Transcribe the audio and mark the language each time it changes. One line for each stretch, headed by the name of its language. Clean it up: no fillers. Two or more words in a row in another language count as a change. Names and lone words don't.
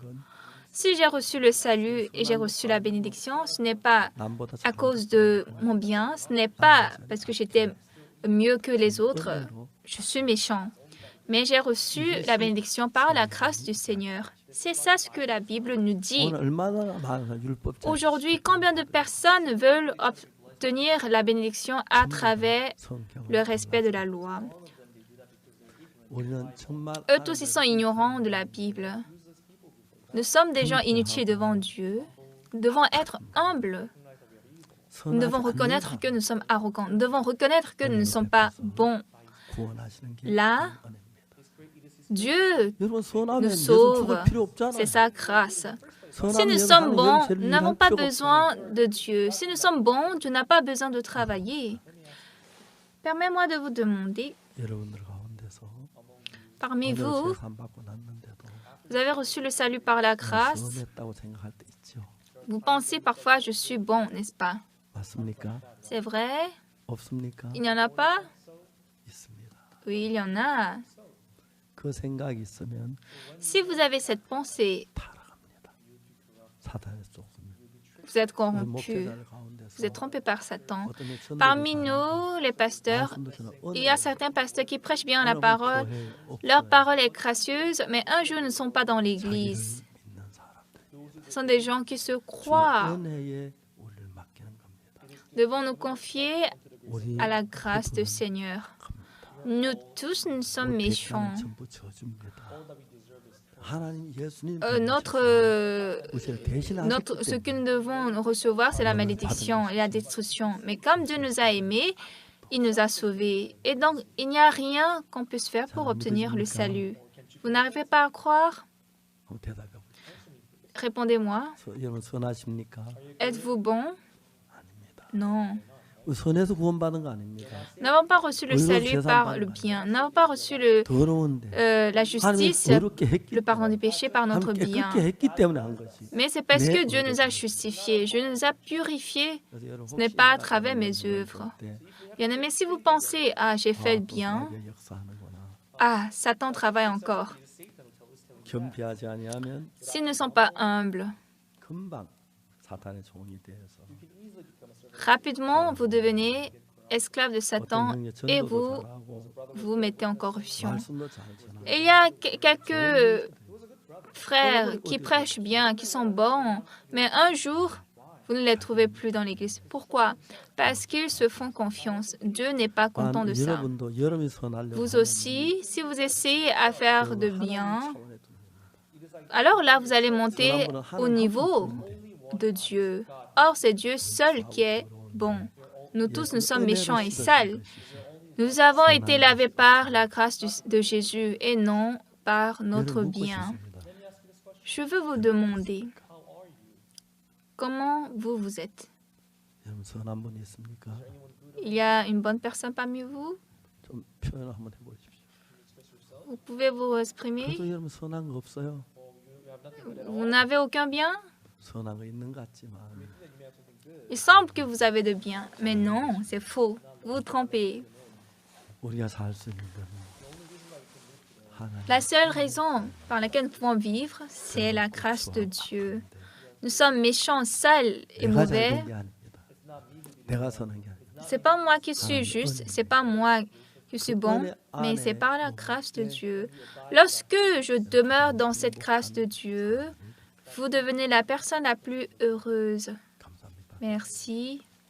French: Si j'ai reçu le salut et j'ai reçu la bénédiction, ce n'est pas à cause de mon bien, ce n'est pas parce que j'étais mieux que les autres, je suis méchant. Mais j'ai reçu la bénédiction par la grâce du Seigneur. C'est ça ce que la Bible nous dit.
Korean: 오늘 얼마나 많은 율법자
French: Aujourd'hui, combien de personnes veulent obtenir la bénédiction à travers le respect de la loi?
Korean: 우리는 정말
French: Eux tous, ils sont ignorants de la Bible. Nous sommes des gens inutiles devant Dieu. Nous devons être humbles. Nous devons reconnaître que nous sommes arrogants. Nous devons reconnaître que nous ne sommes pas bons.
Korean: 구원하시는 게
French: Là, Dieu
Korean: 여러분 선하면
French: nous
Korean: 예수
French: sauve.
Korean: 죽을 필요 없잖아요.
French: C'est sa grâce. Si
Korean: 선하면
French: nous
Korean: 여러분
French: sommes
Korean: 하나님
French: bons,
Korean: 죄를
French: nous n'avons
Korean: 일할
French: pas
Korean: 필요가
French: besoin
Korean: 없잖아요.
French: de Dieu. Si nous sommes bons, Dieu n'a pas besoin de travailler. Permettez-moi de vous demander,
Korean: 여러분들 가운데서
French: parmi
Korean: 오늘
French: vous,
Korean: 세상 받고 났는데도
French: vous avez reçu le salut par la grâce.
Korean: 시험했다고 생각할 때 있죠.
French: Vous pensez parfois, je suis bon, n'est-ce pas?
Korean: 맞습니까?
French: C'est vrai?
Korean: 없습니까?
French: Il n'y en a pas?
Korean: 있습니다.
French: Oui, il y en a.
Korean: 그 생각이 있으면
French: Si vous avez cette pensée,
Korean: 타락합니다. 사단의 속습니다.
French: vous êtes
Korean: 우리
French: corrompu.
Korean: 목회자들 가운데서
French: Vous êtes trompé par Satan.
Korean: 어떤 몇
French: Parmi
Korean: 전도들
French: nous, les pasteurs,
Korean: 말씀도
French: il y a certains pasteurs qui prêchent bien la
Korean: 여러분
French: parole.
Korean: 교회에
French: Leur
Korean: 없어요.
French: parole est gracieuse, mais un jour ne sont pas dans l'église.
Korean: 자기를 믿는 사람들.
French: Ce sont des gens qui se
Korean: 주의
French: croient.
Korean: 은혜에 우리를 맡기는 겁니다.
French: Devons nous confier
Korean: 우리
French: à la grâce du Seigneur. Nous tous, nous sommes méchants.
Korean: 전부 저주입니다. 하나님 예수님
French: Ce que nous devons recevoir, c'est la malédiction et la destruction. Mais comme Dieu nous a aimés, il nous a sauvés. Et donc, il n'y a rien qu'on puisse faire pour obtenir le salut. Vous n'arrivez pas à croire? Répondez-moi.
Korean: 여러분 선하십니까?
French: Êtes-vous bon?
Korean: 아닙니다.
French: Non.
Korean: 선에서 구원받은 거 아닙니다.
French: Nous n'avons pas reçu le salut par le bien. Nous n'avons pas reçu
Korean: 더러운데
French: la
Korean: 하나님이
French: justice,
Korean: 더럽게 했기
French: le pardon des péchés par notre
Korean: 하나님
French: bien.
Korean: 깨끗게 했기 때문에 한 것이.
French: Mais c'est parce
Korean: 내
French: que Dieu nous a
Korean: 의로.
French: justifiés, Dieu nous a purifiés.
Korean: 그래서 여러분
French: Ce n'est
Korean: 혹시
French: pas à travers mes œuvres.
Korean: 때,
French: Bien-aimés, si vous pensez, ah, j'ai fait le
Korean: 또
French: bien,
Korean: 나에게 역사하는구나.
French: ah, Satan travaille encore.
Korean: 겸비하지 아니하면
French: S'ils ne sont pas humbles,
Korean: 금방 사탄의 종이 되어서
French: rapidement, vous devenez esclave de Satan
Korean: 어떤 경우에
French: et
Korean: 전도도
French: vous
Korean: 잘하고
French: vous mettez en corruption.
Korean: 말씀도 잘 전하고
French: Et il y a quelques frères qui prêchent bien, qui sont bons, mais un jour, vous ne les trouvez plus dans l'église. Pourquoi? Parce qu'ils se font confiance. Dieu n'est pas content de ça.
Korean: 여러분도 여러분이 선하려고
French: Vous
Korean: 하면
French: aussi, si vous essayez à faire de
Korean: 하나님
French: bien,
Korean: 차원에 두는
French: alors là, vous allez monter au niveau de Dieu. Or, c'est Dieu seul qui est bon. Nous tous, nous sommes méchants et sales. Nous avons été lavés par la grâce de Jésus et non par notre bien. Je veux vous demander, comment vous êtes?
Korean: 여러분 선한 분이 있습니까?
French: Il y a une bonne personne parmi vous?
Korean: 좀 표현 한번 해보십시오.
French: Vous pouvez vous exprimer?
Korean: 그래도 여러분 선한 거 없어요.
French: Vous n'avez aucun bien?
Korean: 선한 거 있는 것 같지만
French: Il semble que vous avez de bien, mais non, c'est faux. Vous vous trompez.
Korean: 우리가 살 수 있는 건 하나님
French: La seule raison par laquelle nous pouvons vivre, c'est la grâce de Dieu. Nous sommes méchants, sales et
Korean: 내가
French: mauvais.
Korean: 잘된 게 아닙니다. 내가 선한 게 아닙니다.
French: C'est pas moi qui suis juste, c'est pas moi qui suis bon, mais c'est par la grâce de Dieu. Lorsque je demeure dans cette grâce de Dieu, vous devenez la personne la plus heureuse.
Korean: 감사합니다.
French: Merci.